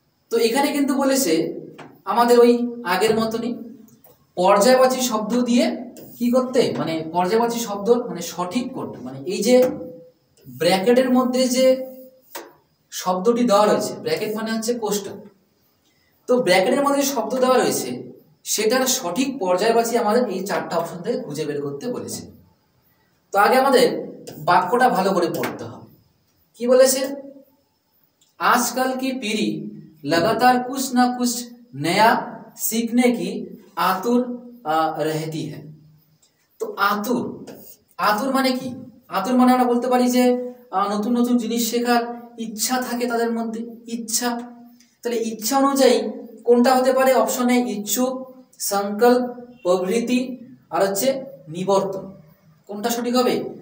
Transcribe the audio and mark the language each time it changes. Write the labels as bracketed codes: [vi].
[bn] তো এখানে কিন্তু বলেছে আমাদের ওই আগের মতনই পর্যায়বাচী শব্দ দিয়ে কি করতে, মানে পর্যায়বাচী শব্দ মানে সঠিক করতে, মানে এই যে ব্র্যাকেটের মধ্যে যে শব্দটি দেওয়া রয়েছে, ব্র্যাকেট মানে হচ্ছে কোষ্ঠক, তো ব্র্যাকেটের মধ্যে যে শব্দ দেওয়া রয়েছে সেটার সঠিক পর্যায়বাচী আমাদের এই চারটা অপশন থেকে খুঁজে বের করতে বলেছে। তো আগে আমাদের বাক্যটা ভালো করে পড়তে হবে। কি বলেছে? [hi] आजकल की पीढ़ी लगातार कुछ ना कुछ नया सीखने की आतुर रहती है। [bn] তো আতুর মানে কি? আতুর মানে আমরা বলতে পারি যে নতুন নতুন জিনিস শেখার ইচ্ছা থাকে তাদের মধ্যে, ইচ্ছা। তাহলে ইচ্ছা অনুযায়ী কোনটা হতে পারে? অপশনে ইচ্ছুক, সংকল্প, প্রবৃত্তি আর হচ্ছে নিবর্তন। কোনটা সঠিক হবে?